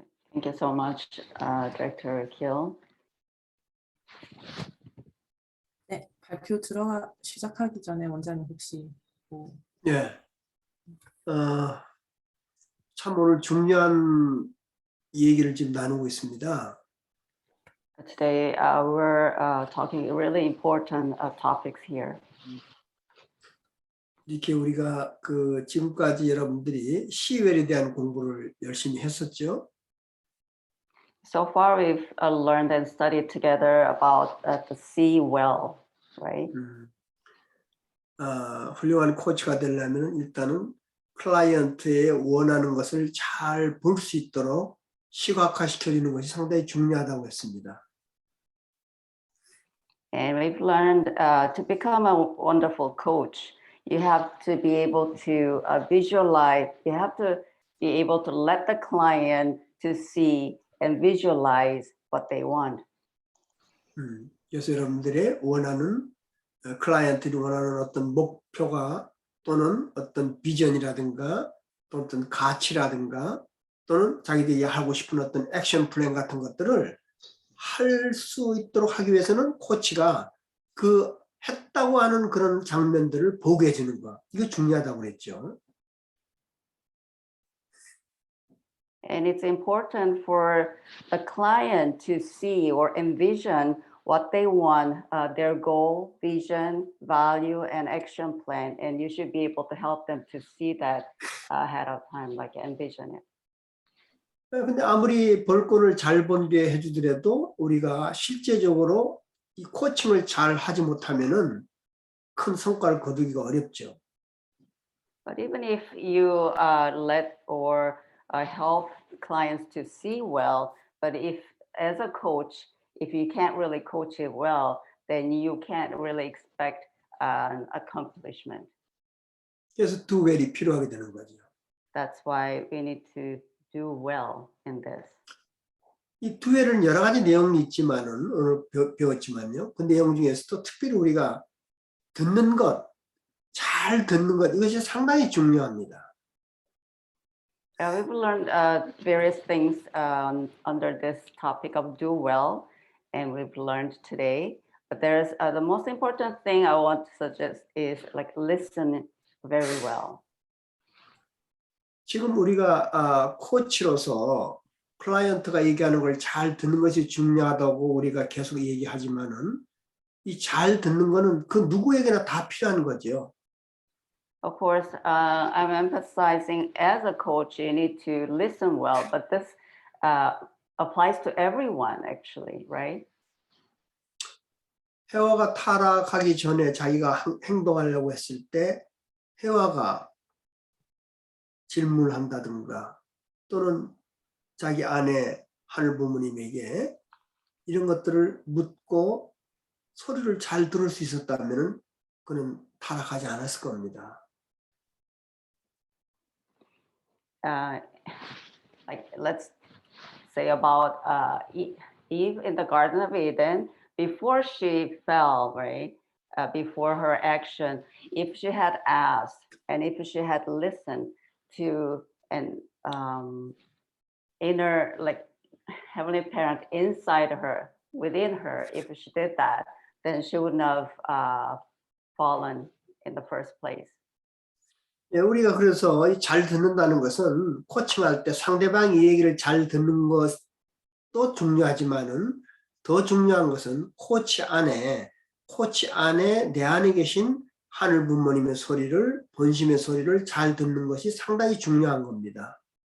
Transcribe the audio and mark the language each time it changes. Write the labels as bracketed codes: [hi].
[en] Thank you so much, Director Kill. [ko] 네, 발표 시작하기 전에 원장님 혹시 뭐 예. 참 오늘 중요한 얘기를 지금 나누고 있습니다. [en] Today we're talking really important topics here. [ko] 이렇게 우리가 지금까지 여러분들이 시웰에 대한 공부를 열심히 했었죠. [en] So far we've learned and studied together about the C well, right? [ko] 훌륭한 코치가 되려면 일단은 클라이언트의 원하는 것을 잘 볼 수 있도록 시각화시켜주는 것이 상당히 중요하다고 했습니다. [en] And we've learned to become a wonderful coach, you have to be able to visualize, you have to be able to let the client to see and visualize what they want. [ko] 그래서 여러분들의 원하는 클라이언트들이 원하는 어떤 목표가 또는 어떤 비전이라든가 또 어떤 가치라든가 또는 자기들이 하고 싶은 어떤 액션 플랜 같은 것들을 할 수 있도록 하기 위해서는 코치가 그 했다고 하는 그런 장면들을 보게 해주는 거. 이거 중요하다고 그랬죠. [en] And it's important for the client to see or envision what they want, their goal, vision, value, and action plan. And you should be able to help them to see that ahead of time, like envision it. [ko] 근데 아무리 벌권을 잘 번게 해주더라도 우리가 실제적으로 이 코칭을 잘 하지 못하면은 큰 성과를 거두기가 어렵죠. [en] But even if you let or help clients to see well, but if as a coach, if you can't really coach it well, then you can't really expect an accomplishment. [ko] 그래서 두 웰이 필요하게 되는 거죠. [en] That's why we need to do well in this. [ko] 이 두 웰은 여러 가지 내용이 있지만은 오늘 배웠지만요. 그 내용 중에서도 특별히 우리가 듣는 것, 잘 듣는 것 이것이 상당히 중요합니다. [en] We've learned various things under this topic of do well, and we've learned today. But there's the most important thing I want to suggest is like listen very well. [ko] 지금 우리가 코치로서 클라이언트가 얘기하는 걸 잘 듣는 것이 중요하다고 우리가 계속 얘기하지만은 이 잘 듣는 거는 그 누구에게나 다 필요한 거죠. [en] Of course, I'm emphasizing as a coach, you need to listen well, but this applies to everyone actually, right? [ko] 해와가 타락하기 전에 자기가 행동하려고 했을 때 해와가 질문한다든가 또는 자기 아내 하늘 부모님에게 이런 것들을 묻고 소리를 잘 들을 수 있었다면 그는 타락하지 않았을 겁니다. [en] Like let's say about Eve in the Garden of Eden, before she fell, right? Before her action, if she had asked and if she had listened to an inner, like heavenly parent inside her, within her, if she did that, then she wouldn't have fallen in the first place. [ko] 예, 우리가 그래서 잘 듣는다는 것은 코칭할 때 상대방이 얘기를 잘 듣는 것도 중요하지만은 더 중요한 것은 코치 안에 내 안에 계신 하늘 부모님의 소리를 본심의 소리를 잘 듣는 것이 상당히 중요한 겁니다.